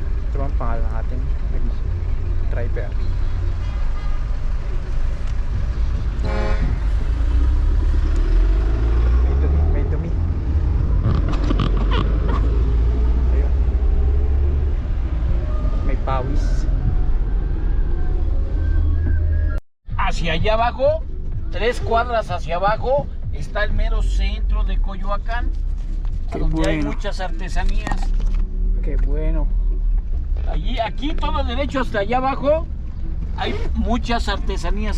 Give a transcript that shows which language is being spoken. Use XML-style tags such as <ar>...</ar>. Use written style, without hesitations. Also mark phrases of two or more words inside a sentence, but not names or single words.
<tl>Ito ang pangalan ng ating driver. May dumi. Ayun. May pawis.</tl> <es>Hacia allá abajo, 3 cuadras hacia abajo, está el mero centro de Coyoacán, Qué donde hay bueno. muchas artesanías. Qué bueno. Allí, aquí todo derecho hasta allá abajo, hay muchas artesanías.</es>